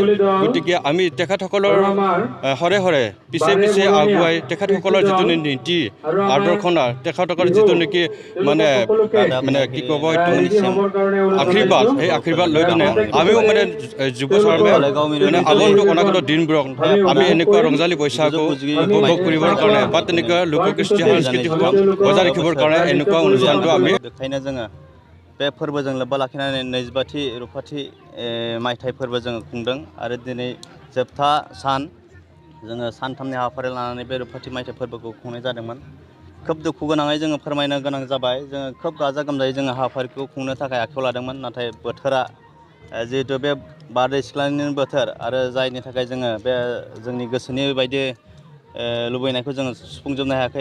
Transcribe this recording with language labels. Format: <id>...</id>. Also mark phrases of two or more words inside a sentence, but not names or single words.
<as>গতিকে আমি তেখেতসকলৰ সৰে পিছে আগুৱাই তেখেতসকলৰ যিটো নীতি আদৰ্শনা, তেখেতসকলৰ যিটো নেকি কি ক'ব এইটো আশীৰ্বাদ, সেই আশীৰ্বাদ লৈ কিনে আমিও যুৱচামে আগন্তুক অনাগত দিনবোৰক আমি এনেকুৱা ৰংজালী বৈশাগু উপভোগ কৰিবৰ কাৰণে বা তেনেকুৱা লোককৃষ্টি সংস্কৃতিসমূহ বজাই ৰাখিবৰ কাৰণে এনেকুৱা অনুষ্ঠানটো আমি</as> <brx>बेखायनो जोङो बे फोरबोजों लोब्बा लाखिनानै 22थि रुफाथि मायथाइ फोरबो जोङो खुंदों आरो दिनै जोबथा सान जोङो सानथामनि हाबाफारि लानानै बे रुफाथि मायथाइ फोरबोखौ खुंनाय जादोंमोन। खोब दुखु गोनाङै जोङो फोरमायनो गोनां जाबाय। जोङो खोब गाजा गोमजायै जोङो हाबाफारिखौ खुंनो थाखाय आखायाव लादोंमोन, नाथाय बोथोरा जिहेतु बे बारदै सिख्लानि बोथोर आरो जायनि थाखाय जोङो बे जोंनि गोसोनि बायदि लुबैनायखौ जोङो सुफुंजोबनो हायाखै।</brx>